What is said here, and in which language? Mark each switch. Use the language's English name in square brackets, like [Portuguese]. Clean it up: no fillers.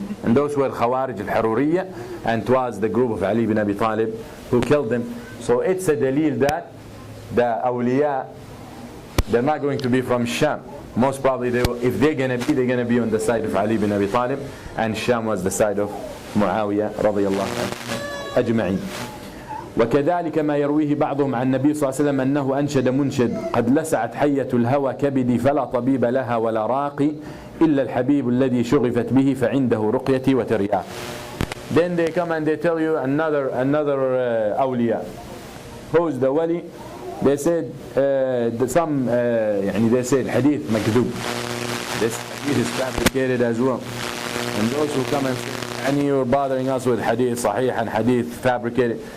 [English] And those were Khawarij al-Haruriyya, and it was the group of Ali bin Abi Talib who killed them. So it's a dalil that the awliya, they're not going to be from Sham. Most probably, if they're going to be on the side of Ali bin Abi Talib, and Sham was the side of Muawiyah radiyallahu anhu ajma'in. [Arabic] وكذلك ما يرويه بعضهم عن النبي صلى الله عليه وسلم أنه أنشد منشد قد لسعت حية الهوى كبدي فلا طبيب لها ولا راقي إلا الحبيب الذي شغفت به فعنده رقيتي وترياق. [English] Then they come and they tell you another awliya. Who's the wali? They said يعني they said hadith makdub. This hadith is fabricated as well. And those who come and say, and you're bothering us with hadith sahih and hadith fabricated.